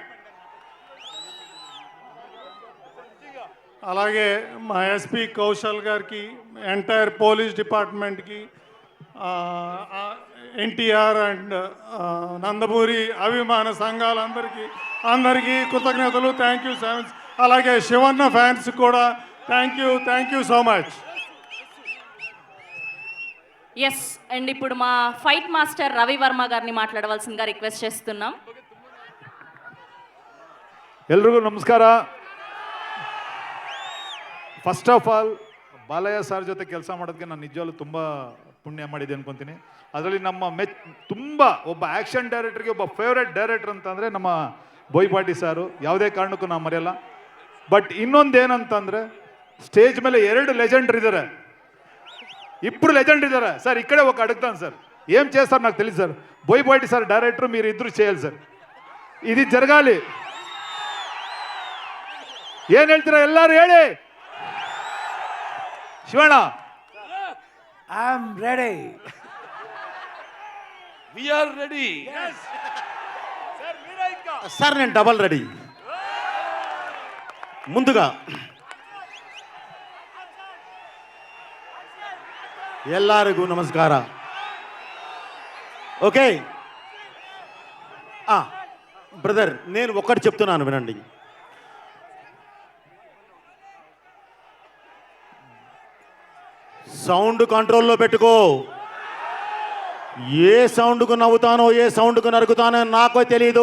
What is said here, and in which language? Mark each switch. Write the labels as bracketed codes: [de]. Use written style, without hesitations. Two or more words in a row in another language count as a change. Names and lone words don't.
[te] అలాగే మా ఎస్పీ కౌశల్ గారికి, [en] entire police department-ki, [te] ఎన్టీఆర్ అండ్ నందమూరి అభిమాన సంఘాలందరికీ కృతజ్ఞతలు. [en] thank you so much. [te] అలాగే శివన్న ఫ్యాన్స్ కూడా [en] thank you so much. yes, and [te] ఇప్పుడు మా ఫైట్ మాస్టర్ రవి వర్మ గారిని మాట్లాడవలసిందిగా రిక్వెస్ట్ చేస్తున్నాం. [kn] ಎಲ್ರಿಗೂ ನಮಸ್ಕಾರ. [en] first of all [kn] ಬಾಲಯ್ಯ ಸರ್ ಜೊತೆ ಕೆಲಸ ಮಾಡೋದಕ್ಕೆ ನಾನು ನಿಜವಾಗ್ಲೂ ತುಂಬ ಪುಣ್ಯ ಮಾಡಿದೆ ಅನ್ಕೊತೀನಿ. ಅದರಲ್ಲಿ ನಮ್ಮ ತುಂಬ ಒಬ್ಬ [en] action director-ge [kn] ಒಬ್ಬ [en] favourite director [kn] ಅಂತಂದರೆ ನಮ್ಮ ಬೋಯ್ಪಾಟಿ ಸಾರು, ಯಾವುದೇ ಕಾರಣಕ್ಕೂ ನಾವು ಮರೆಯಲ್ಲ. ಬಟ್ ಇನ್ನೊಂದೇನಂತಂದರೆ ಸ್ಟೇಜ್ ಮೇಲೆ 2 ಲೆಜೆಂಡರ್ ಇದ್ದಾರೆ, 2 ಲೆజెండ్ ఇದ್ದಾರೆ సార్. [te] ఇక్కడే ఒక అడుగుతాను సార్, ఏం చేస్తారు నాకు తెలియదు సార్. బోయపాటి సార్ డైరెక్టర్, మీరు ఇద్దరు చేయాలి సార్, ఇది జరగాలి. [kn] ఏం ಹೇಳ್ತೀರಾ ಎಲ್ಲರೂ ಹೇಳಿ. ಶಿವಣ್ಣ, [en] I am ready. we are ready. [te] సార్ నేను డబల్ రెడీ. ముందుగా [kn] ಎಲ್ಲರಿಗೂ ನಮಸ್ಕಾರ. [en] okay brother, [te] నేను ఒకటి చెప్తున్నాను వినండి. [en] sound control-lo [te] పెట్టుకో. ఏ సౌండ్కు నవ్వుతానో, ఏ సౌండ్కు నరుకుతానో నాకో తెలియదు.